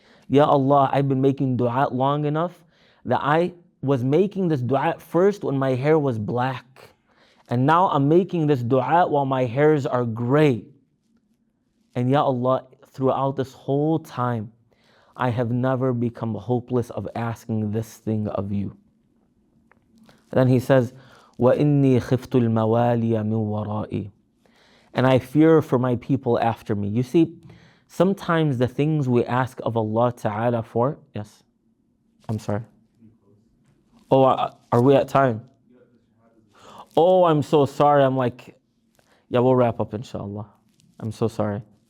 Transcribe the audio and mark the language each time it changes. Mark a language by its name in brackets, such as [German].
[English] Ya Allah, I've been making dua long enough that I was making this dua first when my hair was black. And now I'm making this dua while my hairs are gray. And Ya Allah, throughout this whole time, I have never become hopeless of asking this thing of you. Then he says, [Arabic] وَإِنِّي خِفْتُ الْمَوَالِيَ مِنْ وَرَائِي. [English] And I fear for my people after me. You see, sometimes the things we ask of Allah Ta'ala for, yes, I'm sorry. Oh, are we at time? Oh, I'm so sorry. I'm like, yeah, we'll wrap up inshallah. I'm so sorry.